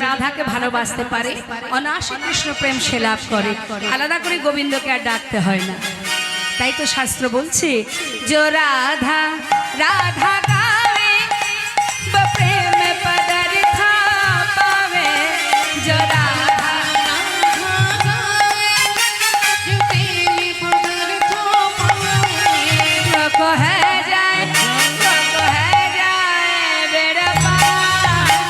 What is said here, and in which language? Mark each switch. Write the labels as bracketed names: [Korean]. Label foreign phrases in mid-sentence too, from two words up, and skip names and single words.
[Bangla] রাধাকে ভালোবাসতে পারে, অনায়াসে কৃষ্ণ প্রেম সে লাভ করে, আলাদা করে গোবিন্দকে আর ডাকতে হয় না। তাই তো শাস্ত্র বলছে, [Hindi] जो राधा राधा गावे वो प्रेम पदार्था पावे, जो राधा को है जाए बेड़ा पार।